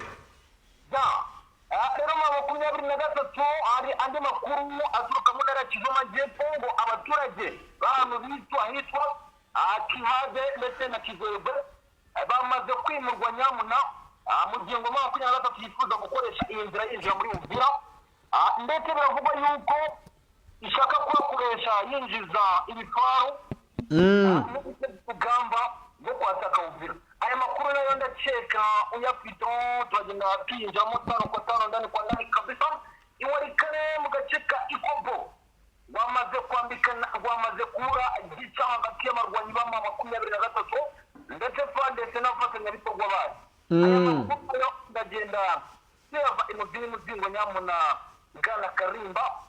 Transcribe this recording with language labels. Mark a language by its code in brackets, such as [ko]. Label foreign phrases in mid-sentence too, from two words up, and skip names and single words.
[rw] rero M23 hari andi makuru aturuka muri ntara ya Kivu y'Amajyepfo ngo abaturage b'ahantu hitwa Kihade ndetse na Kigwegwe bamaze kwimurwa nyamuna mu gihe ngo makumyabiri na gatatu yifuza gukoresha iyi nzira yinjira muri Uvira ndetse biravugwa yuko ishaka kuhakoresha yinjiza ibifaru n'urugamba rwo kwataka Uvira. Aya makuru nayo ndakeka uyafite turagenda twinjiramo [sw] tano kwa tano ndani kwa ndani kabisa. [rw] Iwarikane mu gace ka Ikobo wamaze kubura igica hagati y'abarwanyi ba makumyabiri na gatatu ndetse ndetse n'abafatanyabikorwa bayo. Aya makuru ndagenda yava imuzingo nyamuna Bwana Karimba.